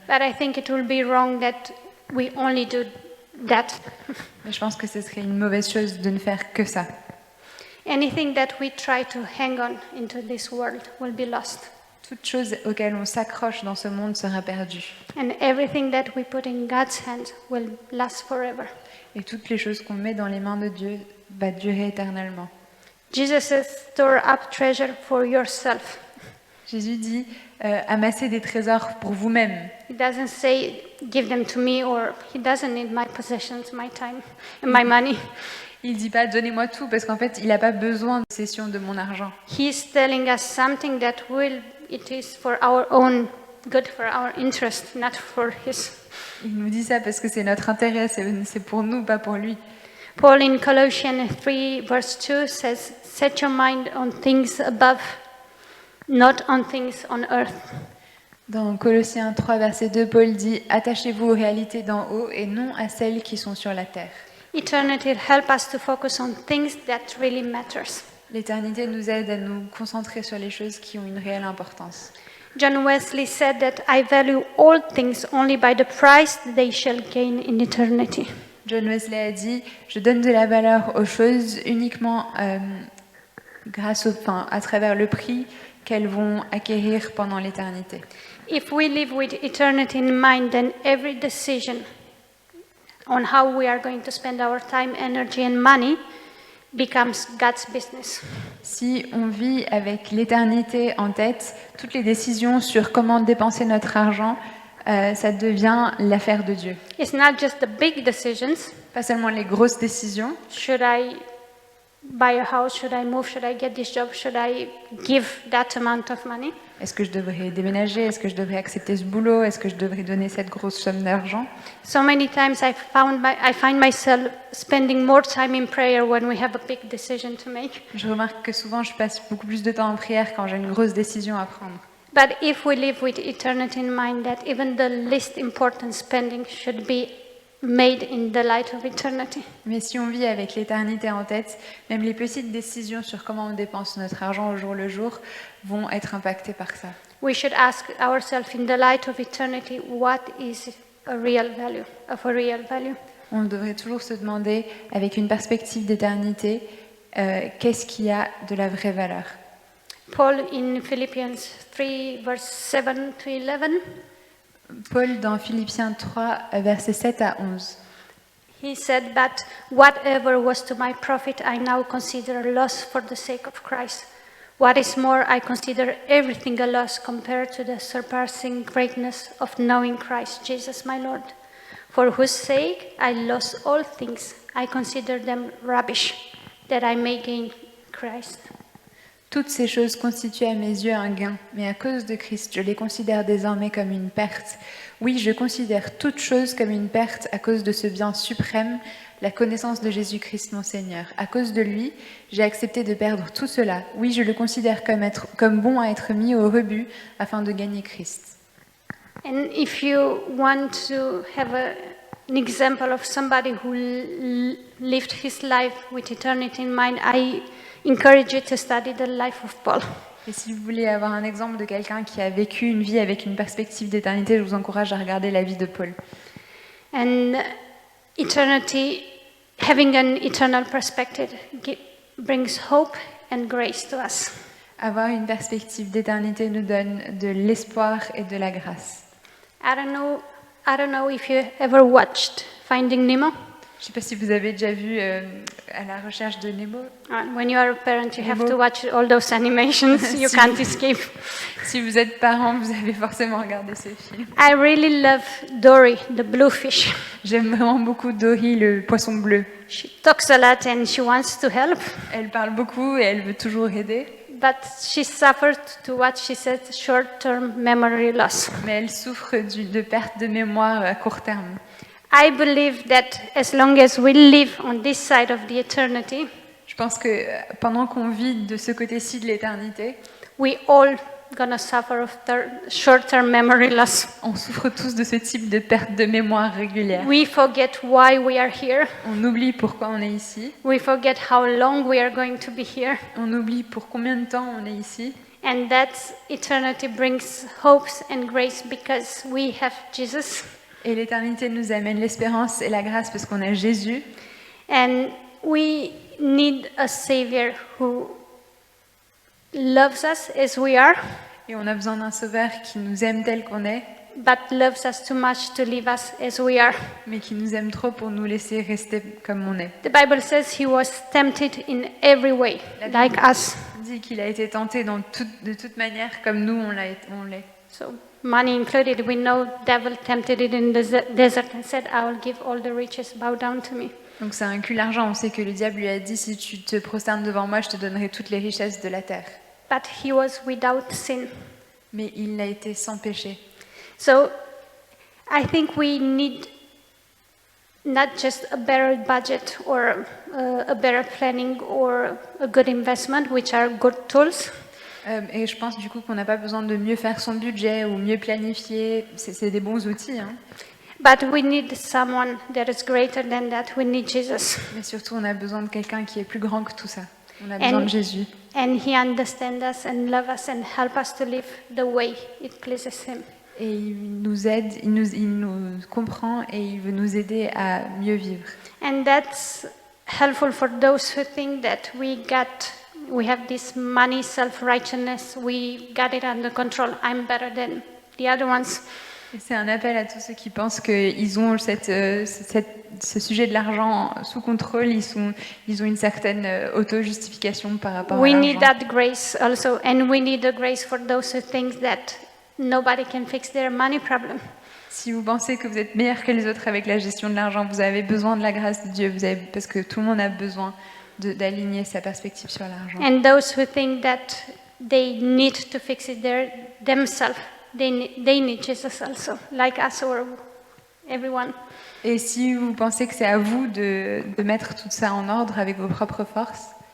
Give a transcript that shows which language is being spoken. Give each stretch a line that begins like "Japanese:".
English: But I think it will be wrong that we only do that.
French: Mais je pense que ce serait une mauvaise chose de ne faire que ça.
English: Anything that we try to hang on into this world will be lost.
French: Toute chose auquel on s'accroche dans ce monde sera perdue.
English: And everything that we put in God's hands will last forever.
French: Et toutes les choses qu'on met dans les mains de Dieu va durer éternellement.
English: Jesus says, store up treasure for yourself.
French: Jésus dit amassez des trésors pour vous-même.
English: He doesn't say, give them to me, or he doesn't need my possessions, my time, and my money.
French: Il dit pas donnez-moi tout parce qu'en fait il n'a pas besoin de cession de mon argent.
English: He's telling us something that will it is for our own good, for our interest, not for his.
French: Il nous dit ça parce que c'est notre intérêt, c'est pour nous, pas pour lui.
English: Paul in Colossians 3 verse 2 says, "Set your mind on things above, not on things on earth."
French: Dans Colossiens 3, verset 2, Paul dit « Attachez-vous aux réalités d'en haut et non à celles qui sont sur la terre.
English: Eternity help us to focus on things that really matters. »
French: L'éternité nous aide à nous concentrer sur les choses qui ont une réelle importance.
English: John Wesley said that I value all things only by the price they shall gain in eternity.
French: John Wesley a dit « Je donne de la valeur aux choses uniquement à travers le prix qu'elles vont acquérir pendant l'éternité. »
English: If we live with eternity in mind, then every decision on how we are going to spend our time, energy and money becomes God's business.
French: Si on vit avec l'éternité en tête, toutes les décisions sur comment dépenser notre argent, ça devient l'affaire de Dieu.
English: It's not just the big decisions.
French: Pas seulement les grosses décisions.
English: Should I buy a house? Should I move? Should I get this job? Should I give that amount of money?
French: Est-ce que je devrais déménager? Est-ce que je devrais accepter ce boulot? Est-ce que je devrais donner cette grosse somme d'argent?
English: So many times I find myself spending more time in prayer when we have a big decision to make.
French: Je remarque que souvent je passe beaucoup plus de temps en prière quand j'ai une grosse décision à prendre.
English: But if we live with eternity in mind, that even the least important spending should be made in the light of eternity.
French: Mais si on vit avec l'éternité en tête, même les petites décisions sur comment on dépense notre argent au jour le jour vont être impactées par ça.
English: We should ask ourselves in the light of eternity, what is a real value, of a real value?
French: On devrait toujours se demander, avec une perspective d'éternité, qu'est-ce qui a de la vraie valeur.
English: Paul in Philippians 3 verse 7 to 11.
French: Paul dans Philippiens 3, versets 7 à 11.
English: He said, "But whatever was to my profit, I now consider a loss for the sake of Christ. What is more, I consider everything a loss compared to the surpassing greatness of knowing Christ Jesus my Lord, for whose sake I lost all things. I consider them rubbish, that I may gain Christ."
French: Toutes ces choses constituent à mes yeux un gain, mais à cause de Christ, je les considère désormais comme une perte. Oui, je considère toutes choses comme une perte à cause de ce bien suprême, la connaissance de Jésus-Christ mon Seigneur. À cause de lui, j'ai accepté de perdre tout cela. Oui, je le considère comme bon à être mis au rebut afin de gagner Christ.
English: And if you want to have an example of somebody who lived his life with eternity in mind, I encourage you to study the life of Paul.
French: Et si vous voulez avoir un exemple de quelqu'un qui a vécu une vie avec une perspective d'éternité, je vous encourage à regarder la vie de Paul.
English: And eternity, having an eternal perspective, brings hope and grace to us.
French: Avoir une perspective d'éternité nous donne de l'espoir et de la grâce.
English: I don't know if you ever watched Finding Nemo.
French: Je ne sais pas si vous avez déjà vu À la recherche de Nemo.
English: When you are a parent, you have to watch all those animations. You can't escape.
French: Si vous êtes parent, vous avez forcément regardé ce film.
English: I really love Dory, the blue fish.
French: J'aime vraiment beaucoup Dory, le poisson bleu.
English: She talks a lot and she wants to help.
French: Elle parle beaucoup et elle veut toujours aider.
English: But she suffered to what she said short-term memory loss.
French: Mais elle souffre de perte de mémoire à court terme.
English: I believe that as long as we live on this side of the eternity,
French: je pense que pendant qu'on vit de ce côté-ci de l'éternité,
English: we all gonna suffer of short-term memory loss.
French: On souffre tous de ce type de perte de mémoire régulière.
English: We forget why we are here.
French: On oublie pourquoi on est ici.
English: We forget how long we are going to be here.
French: On oublie pour combien de temps on est ici.
English: And that eternity brings hopes and grace because we have Jesus.
French: Et l'éternité nous amène l'espérance et la grâce parce qu'on a Jésus.
English: And we need a Savior who loves us as we are.
French: Et on a besoin d'un sauveur qui nous aime tel qu'on est.
English: But loves us too much to leave us as we are.
French: Mais qui nous aime trop pour nous laisser rester comme on est.
English: The Bible says he was tempted in every way, like us.
French: Dit qu'il a été tenté de toute manière comme nous on l'est.
English: So money included, we know devil tempted it in the desert and said, I will give all the riches, bow down to me.
French: Donc ça inclut l'argent. On sait que le diable lui a dit si tu te prosternes devant moi, je te donnerai toutes les richesses de la terre.
English: But he was without sin.
French: Mais il l'a été sans péché.
English: So I think we need not just a better budget or a better planning or a good investment, which are good tools,
French: Et je pense du coup qu'on n'a pas besoin de mieux faire son budget ou mieux planifier. C'est des bons outils, hein.
English: but we need someone that is greater than that. We need Jesus.
French: Mais surtout, on a besoin de quelqu'un qui est plus grand que tout ça. On a besoin de Jésus.
English: And he understands us and loves us and help us to live the way it pleases him.
French: Et il nous aide, il nous comprend et il veut nous aider à mieux vivre.
English: And that's helpful for those who think that we have this money self-righteousness, we got it under control, I'm better than the other ones.
French: Et c'est un appel à tous ceux qui pensent qu'ils ont ce sujet de l'argent sous contrôle, ils ont une certaine auto-justification par rapport
English: We
French: à
English: need
French: l'argent.
English: that grace also, and we need the grace for those who think that nobody can fix their money problem.
French: Si vous pensez que vous êtes meilleur que les autres avec la gestion de l'argent, vous avez besoin de la grâce de Dieu, parce que tout le monde a besoin d'aligner sa perspective sur l'argent.
English: And those who think that they need to fix it themselves, they need Jesus also, like us or everyone.
French: Et si vous pensez que c'est à vous de mettre tout ça en ordre avec vos propres forces,